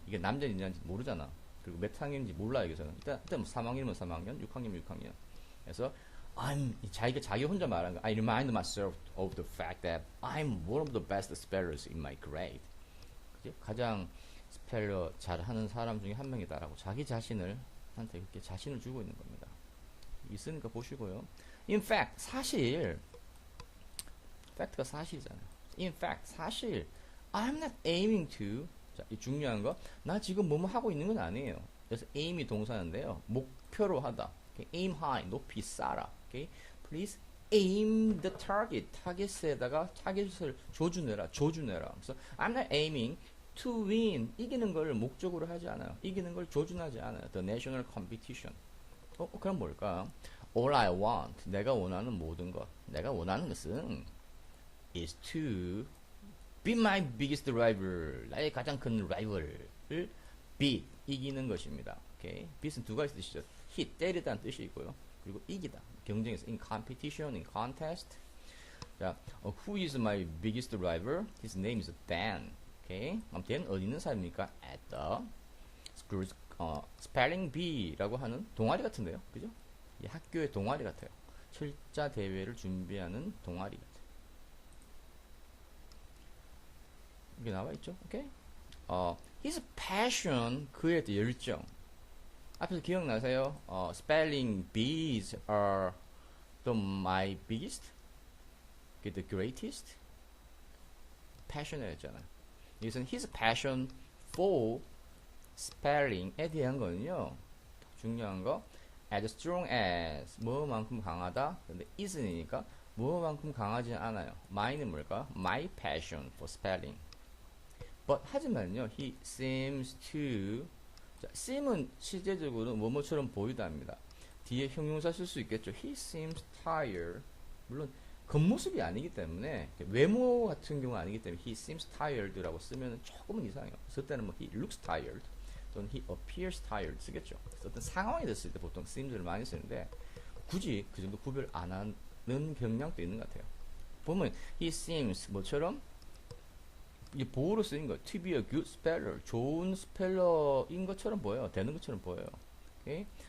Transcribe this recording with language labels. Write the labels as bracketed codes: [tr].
[ko] 이게 남자인지 여자인지 모르잖아. 그리고 몇 학년인지 몰라 여기서는. 일단 뭐 3학년이면 3학년, 6학년이면 6학년. 그래서 자기 혼자 말하는 거. [en] I remind myself of the fact that I'm one of the best spellers in my grade. [ko] 그치? 가장 스펠러 잘하는 사람 중에 한 명이다라고 자기 자신을 한테 그렇게 자신을 주고 있는 겁니다. 있으니까 보시고요. In fact, 사실 fact가 사실이잖아요. [en] In fact, 사실 I'm not aiming to. [ko] 자, 이 중요한 거. 나 지금 뭐뭐 하고 있는 건 아니에요. 그래서 aim이 동사인데요. 목표로 하다. Okay? [en] aim high, [ko] 높이 쌓아. [en] Okay? Please aim the target. [ko] 타겟에다가 타겟을 조준해라. [en] 그래서 I'm not aiming to win. [ko] 이기는 걸 목적으로 하지 않아요. 이기는 걸 조준하지 않아요. [en] The national competition. [ko] 그럼 뭘까? [en] All I want. [ko] 내가 원하는 모든 것. 내가 원하는 것은 [en] is to be my biggest rival. [ko] 나의 가장 큰 라이벌을 beat. 이기는 것입니다. 오케이. beat은 두 가지 뜻이죠. hit, 때리다는 뜻이 있고요. 그리고 이기다. [en] 경쟁에서 in competition, in contest. 자, who is my biggest rival? His name is Dan. 오케이. [ko] 아무튼 어디 있는 사람입니까? [en] At the school's spelling bee [ko] 라고 하는 동아리 같은데요. 그죠? 이 학교의 동아리 같아요. 철자 대회를 준비하는 동아리 같아요. 이게 나와 있죠? 오케이. his passion, 그의 열정. 앞에서 기억나세요? [en] spelling bees are my biggest, the greatest. [ko] passion이었잖아요. 여기서는 his passion for spelling에 대한 거는요. 중요한 거 as strong as 뭐만큼 강하다. 근데 is니까 뭐만큼 강하지 않아요. my는 뭘까? [en] My passion for spelling. but 하지만요, he seems to. [ko] 자, seem은 실제적으로 뭐뭐처럼 보이다입니다. 뒤에 형용사 쓸 수 있겠죠. [en] He seems tired. [ko] 물론 겉모습이 아니기 때문에 외모 같은 경우는 아니기 때문에 [en] he seems tired [ko] 라고 쓰면 조금은 이상해요. 쓸 때는 뭐 [en] he looks tired [ko] 또는 [en] he appears tired [ko] 쓰겠죠. 그래서 어떤 상황이 됐을 때 보통 seems를 많이 쓰는데 굳이 그 정도 구별 안 하는 경향도 있는 것 같아요. 보면 he seems 뭐처럼 이 보호로 쓰인 거 [en] to be a good speller [ko] 좋은 스펠러인 것처럼 보여요. 되는 것처럼 보여요. 오케이?